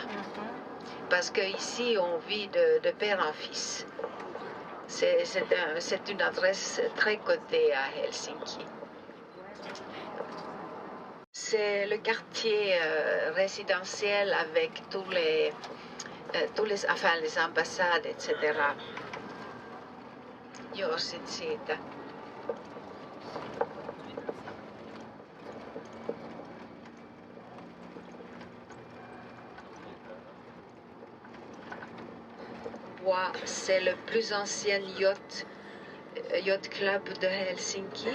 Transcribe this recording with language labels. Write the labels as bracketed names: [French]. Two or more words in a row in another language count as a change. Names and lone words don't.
[French] Parce qu'ici, on vit de père en fils. C'est une adresse très cotée à Helsinki. C'est le quartier résidentiel avec les ambassades, etc. [Finnish] Joo, sit siitä. [French] C'est le plus ancien yacht club de Helsinki.